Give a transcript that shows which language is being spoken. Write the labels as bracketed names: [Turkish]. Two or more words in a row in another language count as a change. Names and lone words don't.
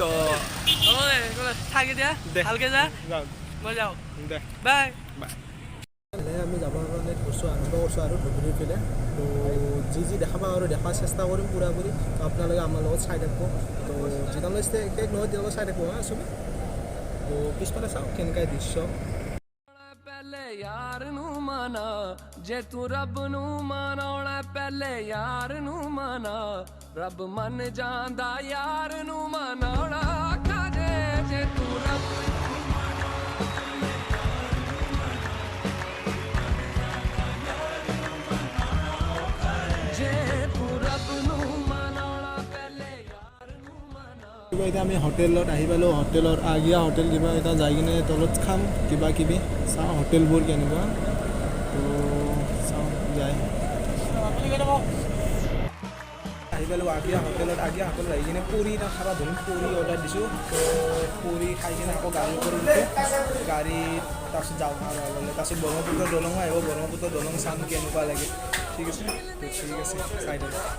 [Assamese] থাকি দিয়া ভালকে যা মই যাওঁ দে বাই বাই আমি যাবৰ কাৰণে আৰম্ভ কৰিছোঁ আৰু ধুবুৰীৰ পিনে তো যি দেখা পাওঁ আৰু দেখাৰ চেষ্টা কৰিম পুৰাপুৰি তো আপোনালোকে আমাৰ লগত চাই থাকিব তো যেতিয়ালৈ শেষ নহয় তেতিয়ালৈ চাই থাকিব হা চবেই তো পিছফালে চাওঁ কেনেকুৱা দৃশ্য [Punjabi] ਪਹਿਲੇ ਯਾਰ ਨੂੰ ਮਨਾ ਜੇ ਤੂੰ ਰੱਬ ਨੂੰ ਮਨਾ ਪਹਿਲੇ ਯਾਰ ਨੂੰ ਮਨਾ ਰੱਬ ਮੰਨ ਜਾਂਦਾ ਯਾਰ ਨੂੰ ਮਨਾ ਆਖਾ ਜੇ ਤੂੰ ਰੱਬ ਜੇ ਤੂੰ ਰੱਬ ਨੂੰ ਮਨਾ ਪਹਿਲੇ ਯਾਰ ਨੂੰ ਮਨਾ [Assamese] কিবা এতিয়া আমি হোটেলত আহি পালোঁ হোটেলৰ আগিয়া হোটেল কিবা এটা যাই কিনে তলত খাম কিবা কিবি চাওঁ হোটেলবোৰ কেনেকুৱা তো চাওঁ যায় আহি পালোঁ আগিয়া হোটেলত আহি কিনে পুৰি খাবা ধৰিম পুৰি অৰ্ডাৰ দিছোঁ তো পুৰি খাই কিনে আকৌ গাড়ী কৰি দিছোঁ গাড়ীত তাৰপিছত যাওঁ তাৰপিছত ব্ৰহ্মপুত্ৰ দলঙো আহিব ব্ৰহ্মপুত্ৰ দলং চাম কেনেকুৱা লাগে ঠিক আছে চাই দিম